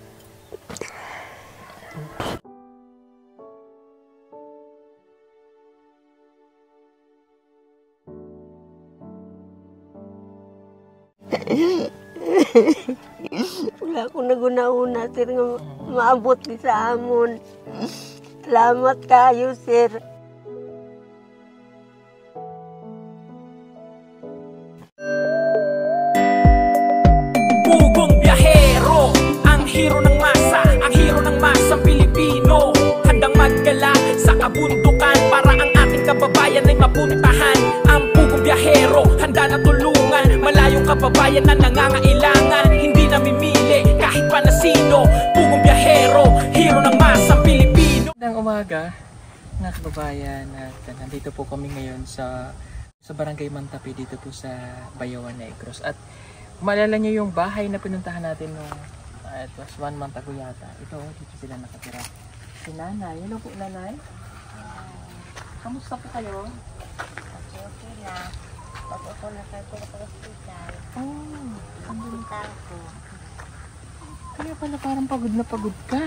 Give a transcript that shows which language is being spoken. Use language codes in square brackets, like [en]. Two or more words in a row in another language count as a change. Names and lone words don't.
[hil] Wala akong naguna-una, sir, nga maabot di sa amon. Salamat kayo, sir. [tl] Pugong biyahero, ang hero ng masa, ang hero ng masang Pilipino. Handang maggala sa kabundukan para ang ating kababayan ay mapuntahan. Ang pugong biyahero, handa na tulungan malayong kababayan na nangangailangan. Hindi namimili kahit pa na sino. Pugong biyahero, hero ng masang Pilipino. Magandang umaga, mga kababayan, at nandito po kami ngayon sa Barangay Mantapi, dito po sa Bayawan, Negros. At maalala niyo yung bahay na pinuntahan natin nung [en] it was 1 month ago [tl] yata. Ito, dito sila nakatira. Si Nanay. Hello po, Nanay. Kamusta po kayo? Okay na. [hil] Pag ako nakatira sa hospital, kapunta ko. [tl] Kaya pala parang pagod na pagod ka.